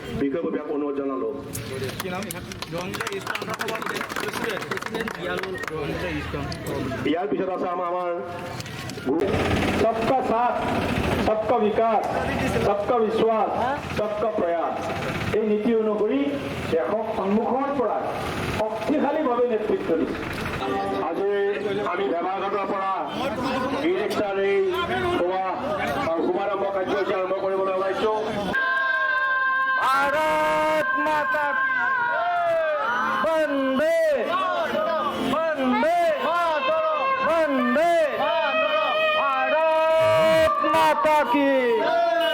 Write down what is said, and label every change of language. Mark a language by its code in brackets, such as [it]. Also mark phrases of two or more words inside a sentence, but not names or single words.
[as] বিশেষভাৱে অনুৰোধ জনালোঁ। ইয়াৰ পিছত আছে আমাৰ [hi] सबका साथ सबका विकास सबका विश्वास सबका प्रयास [as] এই নীতি অনুসৰি দেশক সন্মুখৰ পৰা শক্তিশালীভাৱে নেতৃত্ব দিছে। আজি আমি ভেবাঘাটৰ পৰা ই ৰিক্সাৰ এই শুভাৰম্ভ কাৰ্যসূচী আৰম্ভ কৰিবলৈ ওলাইছোঁ। [hi] भारत माता वंदे वंदे वंदे भारत माता की